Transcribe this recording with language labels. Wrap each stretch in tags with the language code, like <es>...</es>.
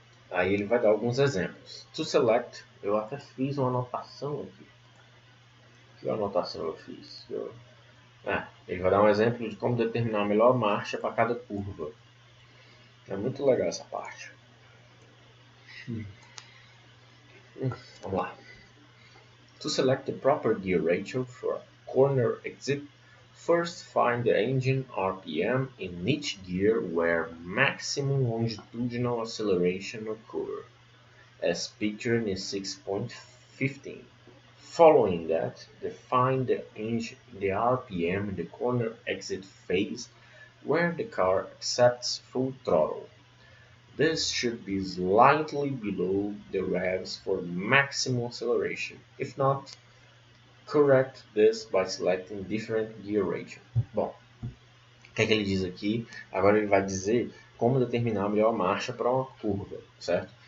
<pt>Aí ele vai dar alguns exemplos.</pt> <en>To select,</en> <pt>eu até fiz uma anotação aqui. Que anotação eu fiz? Ele vai dar um exemplo de como determinar a melhor marcha para cada curva. É muito legal essa parte. Vamos lá.</pt> <en>To select the proper gear ratio for a corner exit, first find the engine RPM in each gear where maximum longitudinal acceleration occurs, as pictured in 6.15. Following that, define the RPM in the corner exit phase where the car accepts full throttle. This should be slightly below the revs for maximum acceleration. If not, correct this by selecting different gear ratio.</en> <pt>Bom, o que é que ele diz aqui? Agora ele vai dizer como determinar a melhor marcha para uma curva, certo?</pt>